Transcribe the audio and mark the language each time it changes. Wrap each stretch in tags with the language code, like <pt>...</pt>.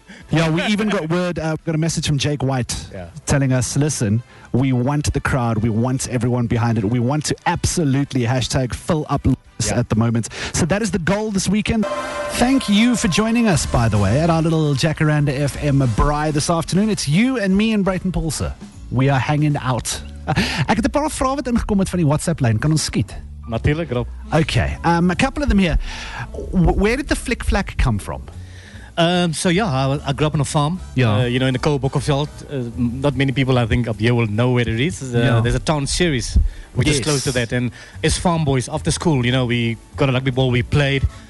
<en>Yeah, we even got word, got a message from Jake White telling us, listen, we want the crowd, we want everyone behind it, we want to absolutely #fill up at the moment. So that is the goal this weekend. Thank you for joining us, by the way, at our little Jacaranda FM Braai this afternoon. It's you and me and Brayton Pulse. We are hanging out.</en> <af>Ek het 'n paar vrae wat ingekom het van die WhatsApp-lyn. Kan ons skiet? Natuurlijk, Rob.</af> <en>Okay. A couple of them here. Where did the flack come from? I grew up on a farm. Yeah. In the Koolbokkenveld. Not many people, I think, up here will know where it is. There's a town series which is close to that. And as farm boys, after school, we got a rugby ball, we played.</en>